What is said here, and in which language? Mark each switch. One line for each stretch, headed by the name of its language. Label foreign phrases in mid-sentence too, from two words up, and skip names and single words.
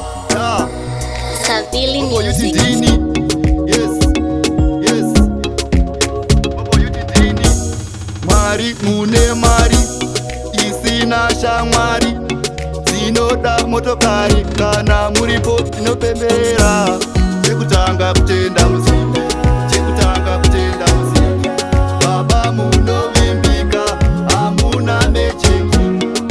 English: Yeah. Savili Bobo, you Music. did it. Yes. Yes. Bobo, you did it.
Shona: Mwari, mune mari isina shamwari, dzinoda motokari, kana muripo inopembera. Chekutanga kutenda Musiki. Chekutanga kutenda Musiki. Baba, munovimbika, hamuna mecheki.